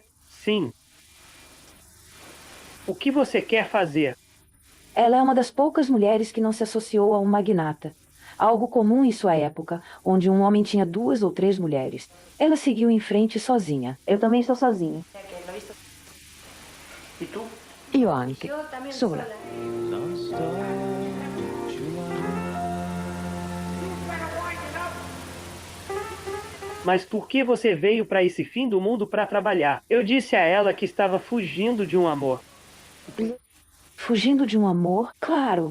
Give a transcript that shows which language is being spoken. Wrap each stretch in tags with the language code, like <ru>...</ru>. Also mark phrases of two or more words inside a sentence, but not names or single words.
<pt>Sim. O que você quer fazer? Ela é uma das poucas mulheres que não se associou a um magnata. Algo comum em sua época, onde um homem tinha 2 ou 3 mulheres. Ela seguiu em frente sozinha. Eu também estou sozinha. E tu?</pt> <it>Io anche, sola.</it> <pt>Mas por que você veio para esse fim do mundo para trabalhar? Eu disse a ela que estava fugindo de um amor. Fugindo de um amor? Claro.</pt>